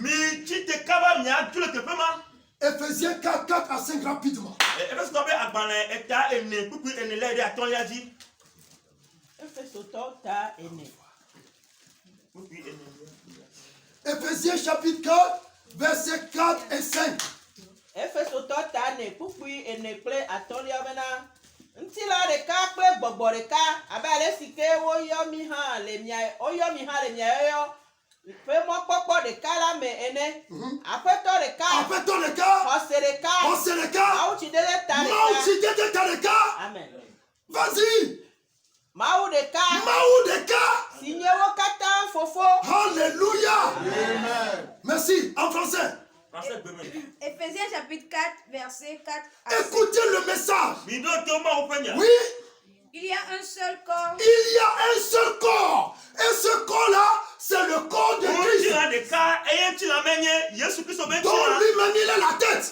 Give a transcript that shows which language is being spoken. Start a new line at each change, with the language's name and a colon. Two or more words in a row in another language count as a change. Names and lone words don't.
French: Ephésiens 4, 4 à 5 rapidement. Ephésiens chapitre 4, versets 4 et 5.
Ewe: Ntila ɖeka kple gbɔgbɔ ɖeka abe ale si ke woyɔ mi hã le mia yɔyɔ ƒe mɔkpɔkpɔ ɖeka la me ene. Aƒetɔ ɖeka. Xɔse ɖeka. Mawutsidede ta ɖeka. Amen.
French: Vas-y.
Ewe: Mawu ɖeka. Si nye wo katã fofo.
French: Alléluia. Amen. Merci. En français. Éphésiens chapitre 4, verset 4 à 7. Écoutez le message. Oui. Il y a un seul corps. Il y a un seul corps. Et ce corps-là, c'est le corps de Christ. Dont lui-même il est la tête.